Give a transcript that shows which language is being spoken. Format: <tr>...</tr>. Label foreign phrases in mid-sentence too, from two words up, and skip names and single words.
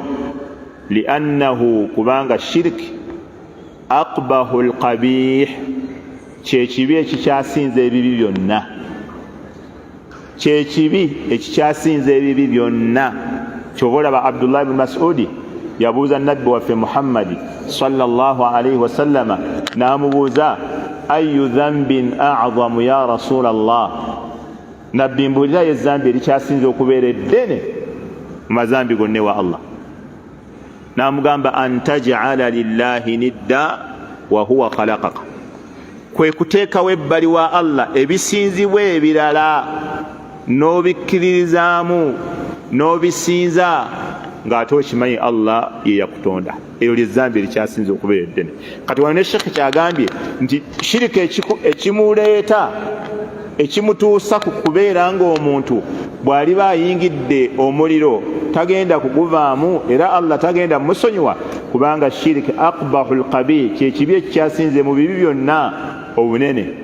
<lg>Liannahu, kubanga shiriki</lg> <ar>أقبح القبيح,</ar> <lg>kyekibi ekikyasinza ebibi byonna, kyekibi ekikyasinza ebibi byonna. Kyova olaba Abdullah ibn Mas'udi yabuuza nabbi waffe Muhammadi</lg> <ar>صلى الله عليه وسلم,</ar> <lg>n'amubuuza</lg> <ar>أي ذنب أعظم يا رسول الله,</ar> <lg>nabbi mbuulira ezambi erikyasinza okubeera eddene mu mazambi gonna wa Allah. N'amugamba</lg> <ar>أن تجعل لله ندا وهو خلقك,</ar> <lg>kwe kuteekawo ebbali wa Allah ebisinzibwa ebirala n'obikkiririzaamu n'obisinza ng'ate okimanyi Allah ye yakutonda. Eryo ly'ezzambi erikyasinza okubeera eddene. Kati wano ne Sheikh kyagambye nti shiriki ekimuleeta, ekimutuusa ku kubeera ng'omuntu bw'aliba ayingidde omuliro tagenda kuguvaamu, era Allah tagenda musonyiwa, kubanga shiriki</lg> <ar>أقبح القبيح,</ar> <lg>kyekibi ekikyasinze mu bibi byonna obunene.</lg>